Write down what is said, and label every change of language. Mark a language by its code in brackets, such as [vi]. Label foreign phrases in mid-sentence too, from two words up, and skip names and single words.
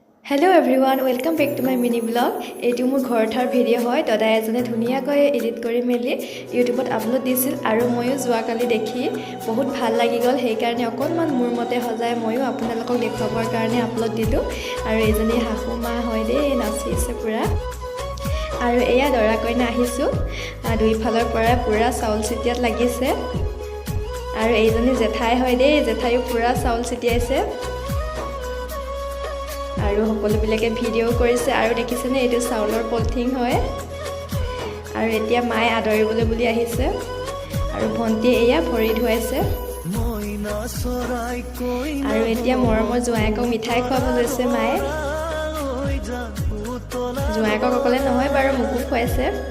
[en] Hello everyone, welcome back to my mini vlog. [as] এইটো মোৰ ঘৰ ঠাৰ video হয় দাদা এজনে ধুনীয়া কৈ edit কৰি মেলি YouTube ত upload দিছিল আৰু মইও যোৱা কালি দেখি বহুত ভাল লাগি গ'ল এই কাৰণে অকণমান মোৰ মতে হ'জায় মইও আপোনালোকক দেখুওৱাৰ কাৰণে upload দিলোঁ আৰু এজনী শাহু মা হয় দে নাচিছে পুৰা আৰু এয়া দৰা কইনা আহিছোঁ দুই ফালৰ পৰা পুৰা চাউল ছটিয়াত লাগিছে আৰু এজনী জেঠাই হয় দে জেঠায়ো পুৰা চাউল ছটিয়াইছে আৰু সকলো বিলাকে ভিডিও কৰিছে আৰু দেখিছেনে এটো চাউলৰ পলিথিন হয় আৰু এতিয়া মাই আদৰিবলৈ বুলি আহিছে আৰু ভন্টি এয়া ভৰি ধুৱাইছে আৰু এতিয়া মৰমৰ জোৱাইকক মিঠাই খুৱাব লৈছে মায়ে জোৱাইকক অকলে নহয় বাৰু মুকু খুৱাইছে